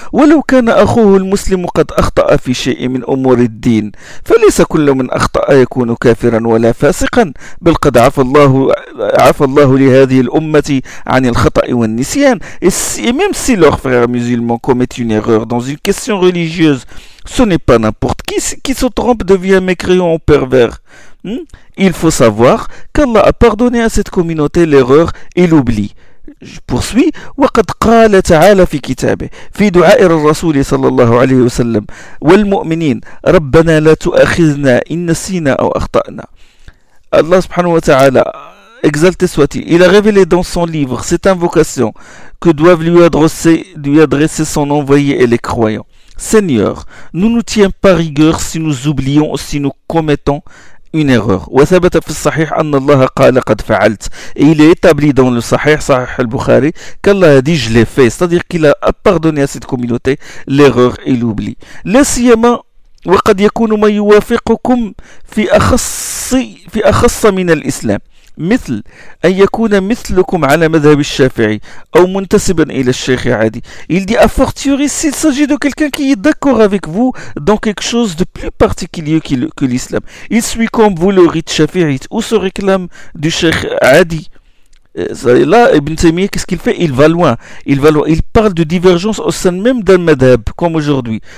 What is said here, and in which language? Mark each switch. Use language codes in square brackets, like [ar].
[ar] وَلَوْ كَانَ أَخُوهُ الْمُسْلِمُ قَدْ أَخْطَأَ فِي شَيْءٍ مِنْ أُمُورِ الدِّينِ فَلَيْسَ كُلُّ مَنْ أَخْطَأَ يَكُونُ كَافِرًا وَلَا فَاسِقًا بَلْ قَدْ عَفَا اللَّهُ لِهَذِهِ الْأُمَّةِ عَنِ الْخَطَأِ وَالنِّسْيَانِ. [fr] Et même si leur frère musulman commet une erreur dans une question religieuse, ce n'est pas n'importe qui se trompe devient mécréant ou pervers. Il faut savoir qu'Allah a pardonné à cette communauté l'erreur et l'oubli. Je poursuis. [ar] وقد قال تعالى في كتابه في دعاء الرسول صلى الله عليه وسلم والمؤمنين ربنا لا تؤاخذنا إن نسينا أو أخطأنا. [fr] Allah [ar] subhanahu wa ta'ala, [fr] exalté soit-il, il a révélé dans son livre cette invocation que doivent lui adresser son envoyé et les croyants: Seigneur, ne nous tiens pas rigueur si nous oublions ou si nous commettons une erreur. [ar] وثبت في الصحيح أن الله قال قد فعلت. [fr] Et il est établi dans le Sahih, Sahih al-Bukhari, qu'Allah a dit je l'ai fait. C'est-à-dire qu'il a pardonné à cette communauté l'erreur et l'oubli. [ar] لسيما وقد يكون من يوافقكم في أخص من الإسلام. مثل أن يكون مثلكم على مذهب الشافعي أو منتسبا إلى الشيخ عادي. [fr] Il dit: a fortiori s'il s'agit de quelqu'un qui est d'accord avec vous dans quelque chose de plus particulier que l'islam, il suit comme vous le rite shafi'ite ou se réclame du Sheikh Adi. Là, Ibn Taymiyyah, qu'est-ce qu'il fait? Il va loin. Il parle de divergence au sein même d'un madhab, comme aujourd'hui.